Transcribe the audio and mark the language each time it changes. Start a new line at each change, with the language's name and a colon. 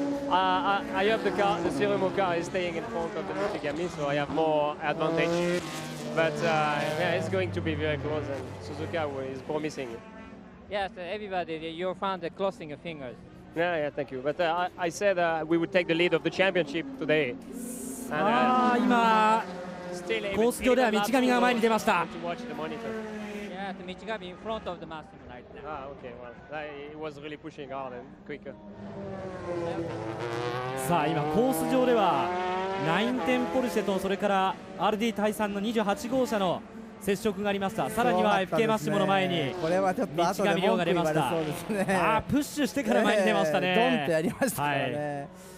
English: I have the car, the Surumo car is staying in front of the Michigami, so I have more advantage. But yeah, it's going to be very close, and Suzuka is promising. Yes, everybody, your fans are crossing your fingers. Yeah, thank you. But I said we would take the lead of the championship today.
Japanese: 今コース上では道上が前に出ました。
English: Yeah, the Michigami in front of the Massimo right now. Okay. Well, it was really pushing hard and quicker.
Japanese: さあ今コース上では910ポルシェとそれから RD タイ3の28号車の接触がありました。さらには FK マッシモの前に道上亮が出ました。プッシュしてから前に出ましたね。ドンってやりましたからね。